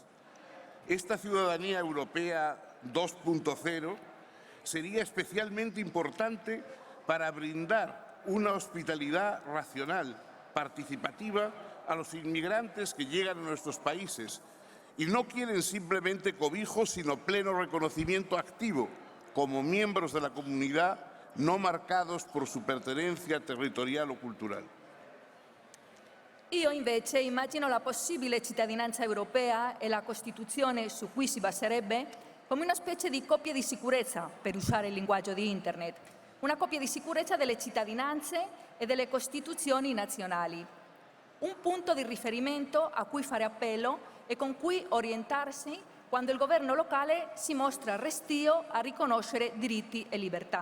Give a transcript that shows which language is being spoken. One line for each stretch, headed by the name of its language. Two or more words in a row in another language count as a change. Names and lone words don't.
Spanish: Esta ciudadanía europea 2.0 sería especialmente importante para brindar una hospitalidad racional, participativa a los inmigrantes que llegan a nuestros países y no quieren simplemente cobijo, sino pleno reconocimiento activo como miembros de la comunidad, no marcados por su pertenencia territorial o cultural.
Italian: Io invece immagino la possibile cittadinanza europea e la Costituzione su cui si baserebbe come una specie di coppia di sicurezza, per usare il linguaggio di Internet, una coppia di sicurezza delle cittadinanze e delle Costituzioni nazionali, un punto di riferimento a cui fare appello e con cui orientarsi quando il governo locale si mostra restio a riconoscere diritti e libertà.